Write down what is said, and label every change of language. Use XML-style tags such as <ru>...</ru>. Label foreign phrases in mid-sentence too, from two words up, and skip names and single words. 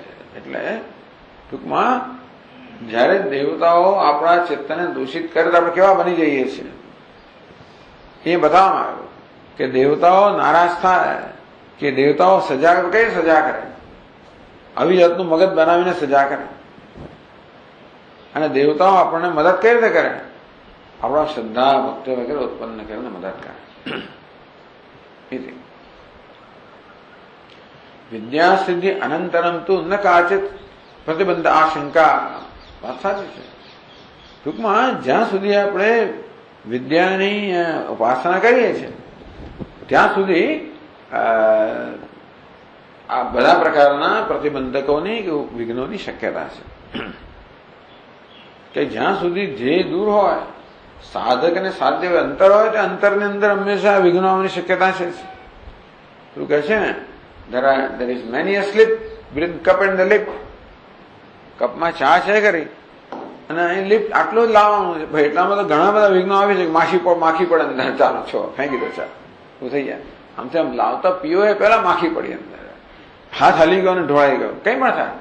<gu>એટલે ટૂંકમાં જયારે દેવતાઓ આપણા ચિત્તને દૂષિત કરે તો આપણે કેવા બની જઈએ છીએ એ બતાવવામાં આવ્યું કે દેવતાઓ નારાજ થાય કે દેવતાઓ સજા કઈ સજા કરે, આવી જાતનું મગજ બનાવીને સજા કરે. અને દેવતાઓ આપણને મદદ કઈ રીતે કરે? આપણા શ્રદ્ધા ભક્તિ વગેરે ઉત્પન્ન કરીને મદદ કરે.</gu> <sa>इति विद्या सिद्धि अनंतरम तो न काचित प्रतिबंध आशंका.</sa> <gu>વાત સાચી છે. ટૂંકમાં જ્યાં સુધી આપણે વિદ્યાની ઉપાસના કરીએ છીએ ત્યાં સુધી આ બધા પ્રકારના પ્રતિબંધકોની કે વિઘ્નોની શક્યતા છે. કે જ્યાં સુધી જે દૂર હોય સાધક અને સાધ્ય અંતર હોય તો અંતરની અંદર હંમેશા વિઘ્નો આવવાની શક્યતા છે. શું કહે છે ને,</gu> <en>there is many a slip between cup and the lip.</en> <gu>કપમાં ચા છે ખરી અને અહીં લિફ્ટ આટલું જ લાવવાનું છે ભાઈ, એટલામાં તો ઘણા બધા વિઘ્નો આવી છે. માખી પડે અંદર, ચાલો છો ફેંકી દો ચા, શું થઈ જાય. આમ તો આમ લાવતા પીવો એ પેલા માખી પડી અંદર, હાથ હલી ગયો ને ઢોળાઈ ગયો, કઈ પણ થાય.</gu>